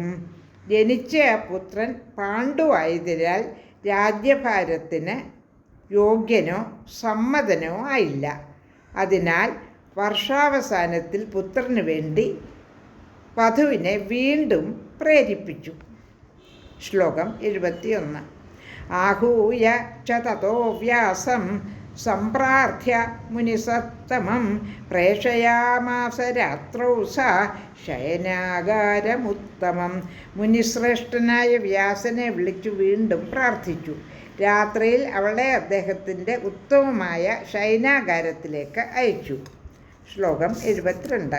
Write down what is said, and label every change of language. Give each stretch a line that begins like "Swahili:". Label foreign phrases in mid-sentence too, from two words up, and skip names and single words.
Malayalam: ജനിച്ച പുത്രൻ പാണ്ഡുവായതിനാൽ രാജ്യഭാരത്തിന് യോഗ്യനോ സമ്മതനോ ആയില്ല. അതിനാൽ വർഷാവസാനത്തിൽ പുത്രന് വേണ്ടി വധുവിനെ വീണ്ടും പ്രേരിപ്പിച്ചു. ശ്ലോകം 71.
Sanskrit: आहूय च ततो व्यासं सम्प्रार्थ्य मुनिसत्तमं പ്രേഷയാമാസ രാത്രौ സ ശയനാഗാരമുത്തമം.
Malayalam: മുനിശ്രേഷ്ഠനായ വ്യാസനെ വിളിച്ചു വീണ്ടും പ്രാർത്ഥിച്ചു. രാത്രിയിൽ അവളെ അദ്ദേഹത്തിൻ്റെ ഉത്തമമായ ശയനാഗാരത്തിലേക്ക് അയച്ചു. ശ്ലോകം 72.